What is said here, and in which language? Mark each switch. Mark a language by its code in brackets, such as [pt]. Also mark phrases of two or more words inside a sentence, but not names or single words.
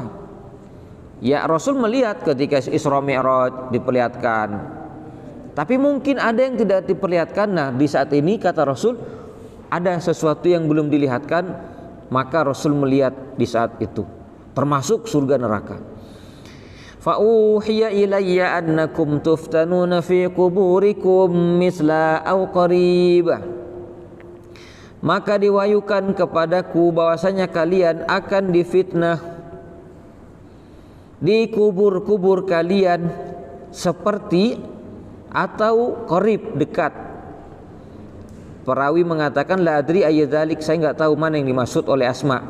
[id] Ya, Rasul melihat ketika Isra Mi'raj diperlihatkan, tapi mungkin ada yang tidak diperlihatkan. Nah, di saat ini kata Rasul ada sesuatu yang belum dilihatkan, maka Rasul melihat di saat itu, termasuk surga neraka. [ar] فأوحي إلي أنكم تفتنون في قبوركم مثل أو قريب. [id] Maka diwahyukan kepadaku bahwasanya kalian akan difitnah di kubur-kubur kalian seperti atau qarib, dekat. Perawi mengatakan [ar] لا أدري أي ذلك, [id] saya enggak tahu mana yang dimaksud oleh Asma.